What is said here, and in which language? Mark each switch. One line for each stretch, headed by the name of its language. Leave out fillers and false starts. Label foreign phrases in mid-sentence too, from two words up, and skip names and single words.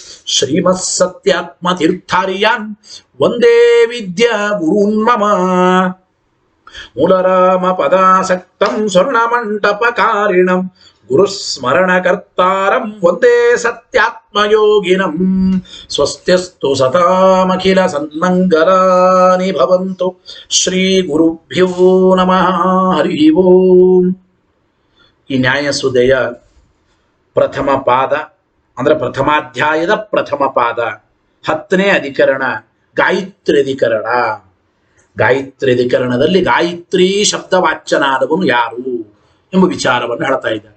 Sanskrit: ಶ್ರೀಮತ್ಸತ್ಯಾತ್ಮತೀರ್ಥಾರ್ಯಾನ್ ವಂದೇ ವಿದ್ಯಾ ಗುರುನ್ಮಮ ಮೂಲರಾಮ ಪದಾಸಕ್ತಂ ಸ್ವರ್ಣಮಂಟಪಕಾರಿಣಂ ಗುರುಸ್ಮರಣಕರ್ತಾರಂ ವಂದೇ ಸತ್ಯಾತ್ಮಯೋಗಿನಂ ಸ್ವಸ್ತ್ಯಸ್ತು ಸತಾಮಖಿಲ ಸನ್ಮಂಗಲಾನಿ ಭವಂತು ಶ್ರೀ ಗುರುಭ್ಯೋ ನಮಃ ಹರಿ ಓಂ.
Kannada: ಈ ನ್ಯಾಯಸುಧೆಯ ಪ್ರಥಮ ಪಾದ ಅಂದ್ರೆ ಪ್ರಥಮಾಧ್ಯಾಯದ ಪ್ರಥಮ ಪಾದ 10ನೇ ಅಧಿಕರಣ ಗಾಯತ್ರಿ ಅಧಿಕರಣ. ಗಾಯತ್ರಿ ಅಧಿಕರಣದಲ್ಲಿ ಗಾಯತ್ರಿ ಶಬ್ದವಾಚ್ಯನಾದವನು ಯಾರು ಎಂಬ ವಿಚಾರವನ್ನು ಹೇಳ್ತಾ ಇದ್ದಾರೆ.